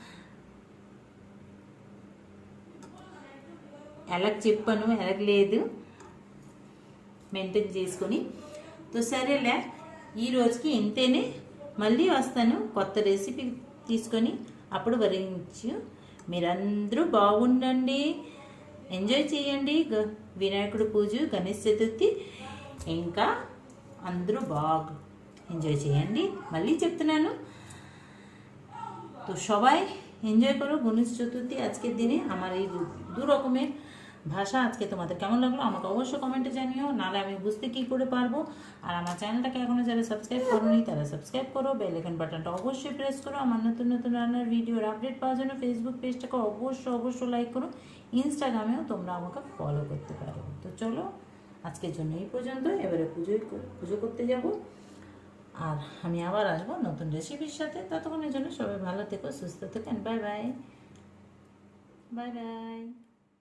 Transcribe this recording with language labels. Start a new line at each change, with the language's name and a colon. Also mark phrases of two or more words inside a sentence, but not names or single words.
Telugu: ఎలా చెప్పను ఎలా లేదు మెయింటైన్ చేసుకొని తో సరేలే ఈ రోజుకి ఇంతేనే మళ్ళీ వస్తాను కొత్త రెసిపీ తీసుకొని అప్పుడు వరించి మీరందరూ బాగుండండి ఎంజాయ్ చేయండి వినాయకుడి పూజ గణేష్ చతుర్థి ఇంకా అందరూ బాగా ఎంజాయ్ చేయండి మళ్ళీ చెప్తున్నాను
Bangla: তো সবাই এনজয় করো গণেশ চতুর্থী আজকের দিনে আমার এই দু রকমের ভাষা আজকে তোমাদের কেমন লাগলো আমাকে অবশ্যই কমেন্টে জানিও নাহলে আমি বুঝতে কী করে পারবো আর আমার চ্যানেলটাকে এখনও যারা সাবস্ক্রাইব করোনি তারা সাবস্ক্রাইব করো
English: bell icon button
Bangla: অবশ্যই প্রেস করো আমার নতুন নতুন রান্নার ভিডিওর আপডেট পাওয়ার জন্য ফেসবুক পেজটাকে অবশ্যই লাইক করো ইনস্টাগ্রামেও তোমরা আমাকে ফলো করতে পারো তো চলো আজকের জন্য এই পর্যন্ত এবারে পুজো করতে যাব আর আমি আবার আসবো নতুন রেসিপির সাথে ততক্ষণের জন্য সবাই ভালো থেকো সুস্থ থেকো
English: bye bye bye bye